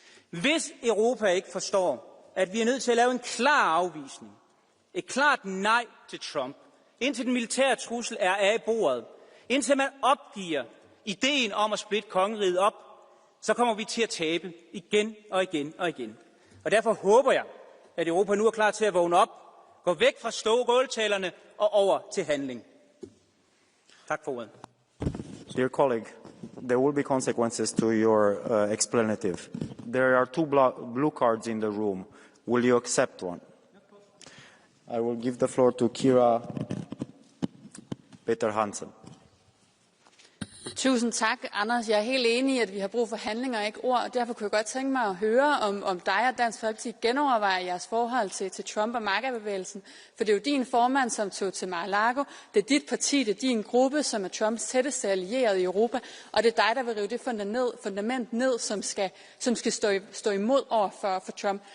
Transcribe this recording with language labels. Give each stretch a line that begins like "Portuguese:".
Danish: Hvis Europa ikke forstår, at vi er nødt til at lave en klar afvisning, et klart nej til Trump, indtil den militære trussel er af bordet, indtil man opgiver ideen om at splitte kongeriget op, så kommer vi til at tabe igen og igen og igen. Og derfor håber jeg, at Europa nu er klar til at vågne op, gå væk fra skåltalerne og over til handling. Tak for ordet.
English: Dear colleague, there will be consequences to your explanative. There are two blue cards in the room. Will you accept one? I will give the floor to Kira Peter Hansen.
Danish: Tusind tak, Anders. Jeg er helt enig i, at vi har brug for handlinger og ikke ord, og derfor kunne jeg godt tænke mig at høre, om dig og Dansk Folkeparti genovervejer jeres forhold til Trump og MAGA-bevægelsen. For det er jo din formand, som tog til Mar-a-Lago. Det er dit parti, det er din gruppe, som er Trumps tætteste allierede i Europa, og det er dig, der vil rive det fundament ned, som skal stå imod over for Trump.